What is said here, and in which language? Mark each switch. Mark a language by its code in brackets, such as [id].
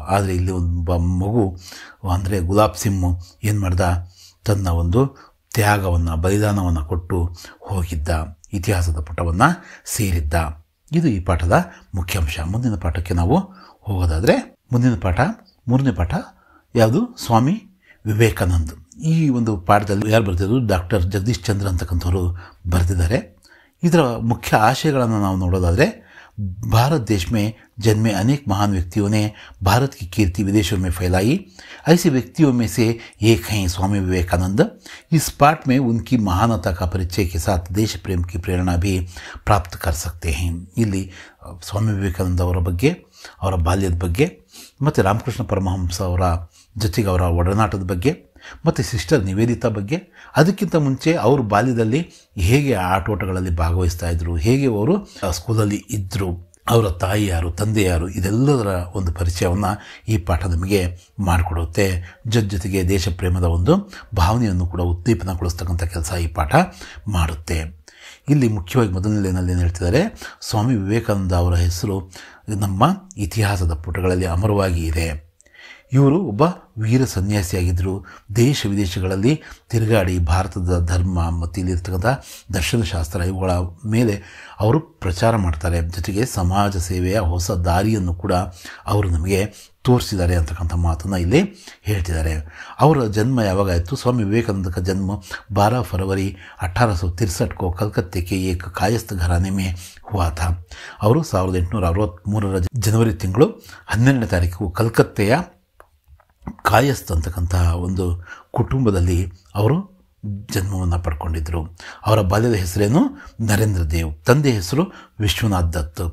[kn] ಆದರೆ ಇಲ್ಲಿ ಒಂದು ಮಗು ಅಂದರೆ ಗುಲಾಬ್ ಸಿಂಹ ಏನು ಮಾಡ್ದ, ತನ್ನ ಒಂದು ತ್ಯಾಗವನ್ನು, ಬಲಿದಾನವನ್ನು ಕೊಟ್ಟು ಹೋಗಿದ್ದ, ಇತಿಹಾಸದ ಪುಟವನ್ನು ಸೇರಿದ್ದ. ಇದು ಈ ಪಾಠದ ಮುಖ್ಯಾಂಶ. ಮುಂದಿನ ಪಾಠಕ್ಕೆ ನಾವು ಹೋಗೋದಾದರೆ, ಮುಂದಿನ ಪಾಠ 3ನೇ ಪಾಠ ಯಾವುದು, ಸ್ವಾಮಿ ವಿವೇಕಾನಂದ್. ಈ ಒಂದು ಪಾಠದಲ್ಲಿ ಯಾರು ಬರೆದಿದ್ದು, ಡಾಕ್ಟರ್ ಜಗದೀಶ್ ಚಂದ್ರ ಅಂತಕ್ಕಂಥವ್ರು ಬರೆದಿದ್ದಾರೆ. ಇದರ ಮುಖ್ಯ ಆಶಯಗಳನ್ನು ನಾವು ನೋಡೋದಾದರೆ, [hi] भारत देश में जन्मे अनेक महान व्यक्तियों ने भारत की कीर्ति विदेशों में फैलाई. ऐसे व्यक्तियों में से एक हैं स्वामी विवेकानंद. इस पाठ में उनकी महानता का परिचय के साथ देश प्रेम की प्रेरणा भी प्राप्त कर सकते हैं. [kn] ಇಲ್ಲಿ ಸ್ವಾಮಿ ವಿವೇಕಾನಂದ ಅವರ ಬಗ್ಗೆ, ಅವರ ಬಾಲ್ಯದ ಬಗ್ಗೆ, ಮತ್ತು ರಾಮಕೃಷ್ಣ ಪರಮಹಂಸ ಅವರ ಜೊತೆಗೆ ಅವರ ಒಡನಾಟದ ಬಗ್ಗೆ, ಮತ್ತು ಸಿಸ್ಟರ್ ನಿವೇದಿತಾ ಬಗ್ಗೆ, ಅದಕ್ಕಿಂತ ಮುಂಚೆ ಅವರು ಬಾಲ್ಯದಲ್ಲಿ ಹೇಗೆ ಆಟೋಟಗಳಲ್ಲಿ ಭಾಗವಹಿಸ್ತಾ ಇದ್ರು, ಹೇಗೆ ಅವರು ಸ್ಕೂಲಲ್ಲಿ ಇದ್ದರು, ಅವರ ತಾಯಿ ಯಾರು, ತಂದೆ ಯಾರು, ಇದೆಲ್ಲದರ ಒಂದು ಪರಿಚಯವನ್ನು ಈ ಪಾಠ ನಮಗೆ ಮಾಡಿಕೊಡುತ್ತೆ. ಜೊತೆಗೆ ದೇಶ ಪ್ರೇಮದ ಒಂದು ಭಾವನೆಯನ್ನು ಕೂಡ ಉದ್ದೀಪನಗೊಳಿಸ್ತಕ್ಕಂಥ ಕೆಲಸ ಈ ಪಾಠ ಮಾಡುತ್ತೆ. ಇಲ್ಲಿ ಮುಖ್ಯವಾಗಿ ಮೊದಲನೇನಲ್ಲಿ ಏನು ಹೇಳ್ತಿದ್ದಾರೆ, ಸ್ವಾಮಿ ವಿವೇಕಾನಂದ ಅವರ ಹೆಸರು ನಮ್ಮ ಇತಿಹಾಸದ ಪುಟಗಳಲ್ಲಿ ಅಮರವಾಗಿ ಇದೆ. ಇವರು ಒಬ್ಬ ವೀರ ಸನ್ಯಾಸಿಯಾಗಿದ್ದರು. ದೇಶ ವಿದೇಶಗಳಲ್ಲಿ ತಿರುಗಾಡಿ ಭಾರತದ ಧರ್ಮ ಮತ್ತು ಇಲ್ಲಿರ್ತಕ್ಕಂಥ ದರ್ಶನಶಾಸ್ತ್ರ ಇವುಗಳ ಮೇಲೆ ಅವರು ಪ್ರಚಾರ ಮಾಡ್ತಾರೆ. ಜೊತೆಗೆ ಸಮಾಜ ಸೇವೆಯ ಹೊಸ ದಾರಿಯನ್ನು ಕೂಡ ಅವರು ನಮಗೆ ತೋರಿಸಿದ್ದಾರೆ ಅಂತಕ್ಕಂಥ ಮಾತನ್ನು ಇಲ್ಲಿ ಹೇಳ್ತಿದ್ದಾರೆ. ಅವರ ಜನ್ಮ ಯಾವಾಗಾಯಿತು, [hi] ಸ್ವಾಮಿ ವಿವೇಕಾನಂದ का जन्म 12 फरवरी 1863 को कलकत्ते के एक कायस्थ घराने में हुआ था. [kn] ಅವರು 1863 ಜನವರಿ ತಿಂಗಳು 12ನೇ ತಾರೀಕು ಕಲ್ಕತ್ತೆಯ ಕಾಯಸ್ತ್ ಅಂತಕ್ಕಂತಹ ಒಂದು ಕುಟುಂಬದಲ್ಲಿ ಅವರು ಜನ್ಮವನ್ನು ಪಡ್ಕೊಂಡಿದ್ದರು. ಅವರ ಬಾಲ್ಯದ ಹೆಸರೇನು, ನರೇಂದ್ರ ದೇವ್. ತಂದೆ ಹೆಸರು ವಿಶ್ವನಾಥ್ ದತ್.